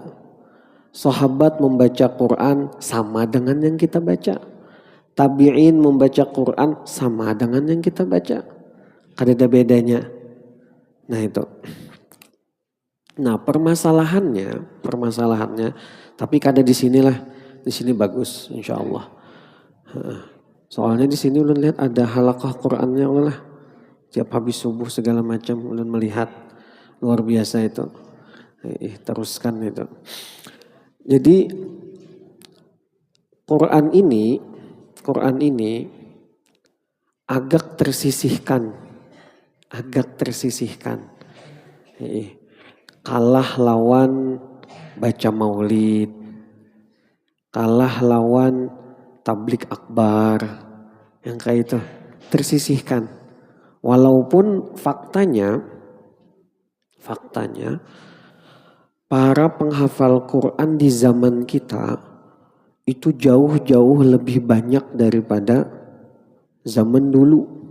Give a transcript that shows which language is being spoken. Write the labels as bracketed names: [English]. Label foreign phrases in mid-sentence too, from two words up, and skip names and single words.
[Indonesian] Sahabat membaca Quran sama dengan yang kita baca. Tabi'in membaca Quran sama dengan yang kita baca. Ada bedanya. Nah itu. [Banjar] Nah permasalahannya, tapi kada di sinilah, di sini bagus, [Arabic] insya Allah. [Banjar] Soalnya di sini ulun lihat ada halaqah Qurannya ulun lah. Tiap habis subuh segala macam ulun melihat, luar biasa itu. [Indonesian] Teruskan itu. Jadi Quran ini agak tersisihkan. Kalah lawan baca maulid, kalah lawan tablik akbar, yang kayak itu tersisihkan. Walaupun faktanya para penghafal Quran di zaman kita itu jauh-jauh lebih banyak daripada zaman dulu.